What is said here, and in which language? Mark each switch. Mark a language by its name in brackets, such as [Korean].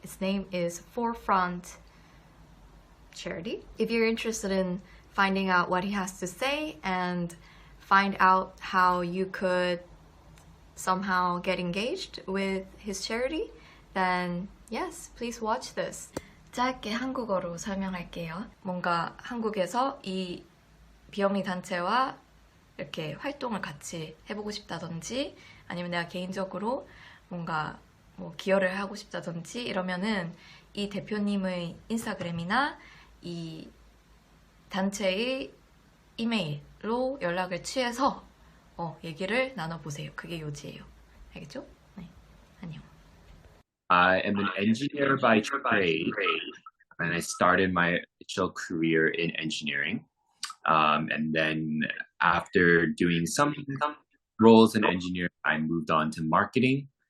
[English] Its name is Forefront Charity. If you're interested in finding out what he has to say and find out how you could somehow get engaged with his charity, then yes, please watch this. [Korean] 짧게 한국어로 설명할게요. 뭔가 한국에서 이 비영리 단체와 이렇게 활동을 같이 해보고 싶다든지, 아니면 내가 개인적으로 뭔가 뭐 기여를 하고 싶다든지 이러면은 이 대표님의 인스타그램이나 이 단체의 이메일로 연락을 취해서 얘기를 나눠보세요. 그게 요지예요. 알겠죠? 네. 안녕. [English] I am an engineer by trade, and I started my initial career in engineering. And then after doing some roles in engineering, I moved on to marketing.